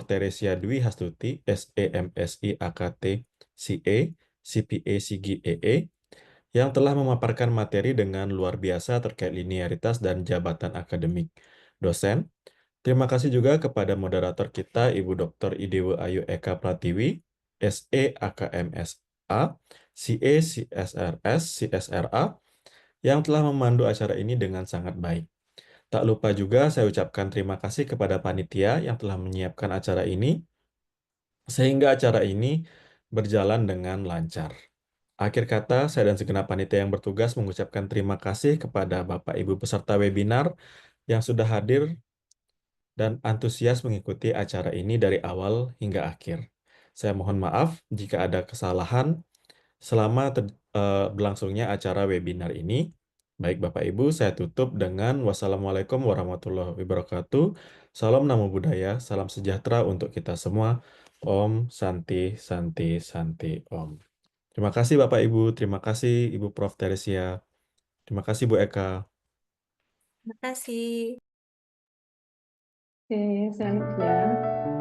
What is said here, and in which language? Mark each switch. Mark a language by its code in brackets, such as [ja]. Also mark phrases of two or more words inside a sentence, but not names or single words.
[id] Teresia Dwi Hastuti, SEMSI AKT CA, CPA CGEE, yang telah memaparkan materi dengan luar biasa terkait linearitas dan jabatan akademik dosen. Terima kasih juga kepada moderator kita, Ibu Dr. Idewo Ayu Eka Pratiwi, SE AKMSA, CA CSRS, CSRA, yang telah memandu acara ini dengan sangat baik. Tak lupa juga saya ucapkan terima kasih kepada panitia yang telah menyiapkan acara ini, sehingga acara ini berjalan dengan lancar. Akhir kata, saya dan segenap panitia yang bertugas mengucapkan terima kasih kepada Bapak Ibu peserta webinar yang sudah hadir dan antusias mengikuti acara ini dari awal hingga akhir. Saya mohon maaf jika ada kesalahan selama berlangsungnya acara webinar ini. Baik Bapak Ibu, saya tutup dengan [ar] والسلام عليكم ورحمة الله وبركاته. [id] Salam [pi] Namo Buddhaya, [id] salam sejahtera untuk kita semua. [sa] ॐ शान्ति शान्ति शान्ति ॐ. [id] Terima kasih Bapak Ibu, terima kasih Ibu Prof. Teresia, terima kasih Bu Eka. Terima kasih. Oke, selanjutnya.